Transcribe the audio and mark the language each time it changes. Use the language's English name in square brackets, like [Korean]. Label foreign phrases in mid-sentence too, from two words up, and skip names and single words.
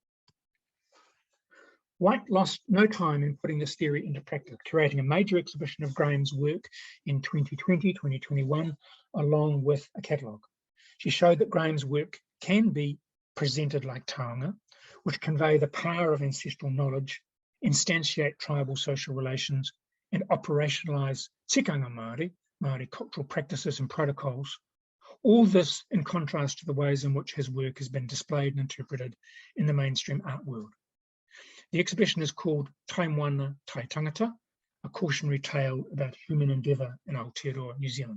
[English] White lost no time in putting this theory into practice, curating a major exhibition of Graham's work in 2020-2021, along with a catalogue. She showed that Graham's work can be presented like Taonga, which convey the power of ancestral knowledge, instantiate tribal social relations, and operationalise [Māori] tikanga Māori [English] cultural practices and protocols. All this in contrast to the ways in which his work has been displayed and interpreted in the mainstream art world. The exhibition is called Taimwana Tai Tangata, a cautionary tale about human endeavour in Aotearoa, New Zealand.